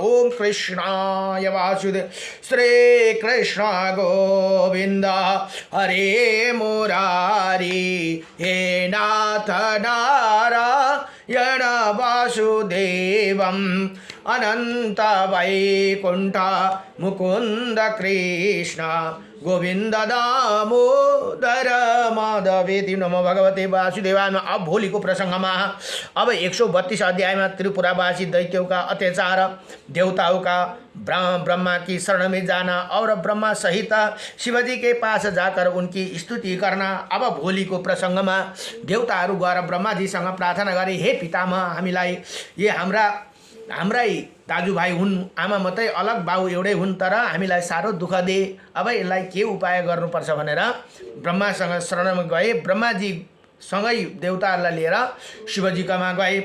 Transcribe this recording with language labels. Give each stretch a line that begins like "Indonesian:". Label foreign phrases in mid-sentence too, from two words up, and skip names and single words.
Sanskrit: ओम कृष्णाय वासुदेव श्री कृष्ण गोविंद हरे मुरारी हे नाथ नारायण वासुदेवं अनंत वैकुंठ मुकुंद कृष्ण गोविंद दामोदर माधवेति। नमो भगवते वासुदेवाय।
Nepali: अब भोलि को प्रसंगमा अब
Hindi: 132 अध्याय में त्रिपुरावासी दैत्यों का अत्याचार, देवताओं का ब्रह्मा की शरण में जाना और ब्रह्मा सहित शिवजी के पास जाकर उनकी स्तुति करना।
Nepali: अब भोलि को प्रसंग में देवताहरू गएर ब्रह्माजीसँग प्रार्थना गरे, हे पितामह, हामीलाई ये हाम्रै दाजुभाइ हुन्, आमा मात्रै अलग, बाउ एउटै हुन्, तर हामीलाई साह्रो दुःख दे। अब यसलाई के उपाय गर्नुपर्छ भनेर ब्रह्मासँग शरणमा गए। ब्रह्माजी सँगै देवताहरूलाई लिएर शिवजीकामा गए।